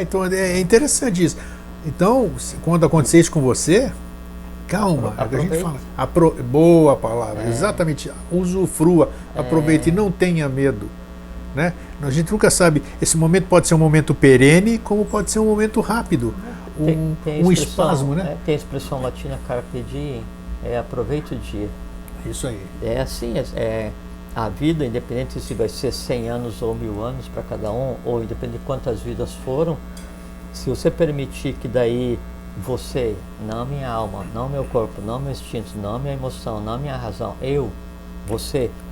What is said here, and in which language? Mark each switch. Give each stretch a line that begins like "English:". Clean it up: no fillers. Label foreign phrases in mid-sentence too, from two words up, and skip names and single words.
Portuguese: Então é interessante isso. Então, quando acontecer isso com você, calma, é o que a gente fala. Boa palavra, exatamente. Usufrua, aproveite, não tenha medo. Né? A gente nunca sabe, esse momento pode ser um momento perene, como pode ser um momento rápido, um espasmo. Né? Tem a expressão latina
Latin: carpe diem,
Portuguese: aproveite o dia. Isso aí. É assim, a vida, independente se vai ser 100 anos ou 1000 anos para cada um, ou independente de quantas vidas foram, se você permitir que daí você, não minha alma, não meu corpo, não meu instinto, não minha emoção, não minha razão, você,